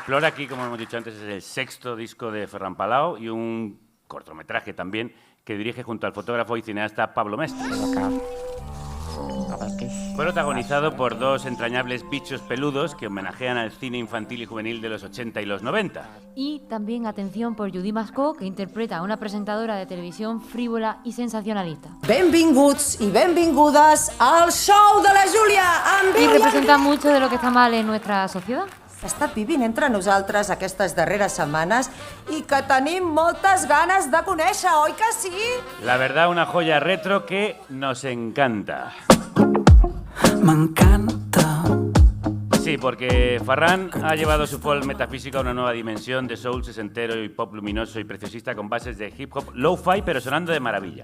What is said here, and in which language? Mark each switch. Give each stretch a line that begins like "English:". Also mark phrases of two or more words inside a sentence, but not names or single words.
Spanish: Plor aquí, como hemos dicho antes, es el 6º disco de Ferran Palau y un cortometraje también que dirige junto al fotógrafo y cineasta Pablo Mestres. Fue protagonizado por dos entrañables bichos peludos que homenajean al cine infantil y juvenil de los 80 y los 90. Y también atención por Judy Mascó, que interpreta a una presentadora de televisión frívola y sensacionalista.
Catalan: Benvinguts i benvingudes al show de la Júlia.
Spanish: Y representa mucho de lo que está mal en nuestra sociedad.
Catalan: Ha estat vivint entre nosaltres aquestes darreres setmanes i que tenim moltes ganes de conèixer, oi que sí?
Spanish: La verdad, una joya retro que nos encanta.
Catalan: M'encanta.
Spanish: Sí, porque Ferran ha llevado su folk metafísico a una nueva dimensión de soul sesentero y pop luminoso y preciosista con bases de
English: hip hop lo-fi,
Spanish: pero sonando de maravilla.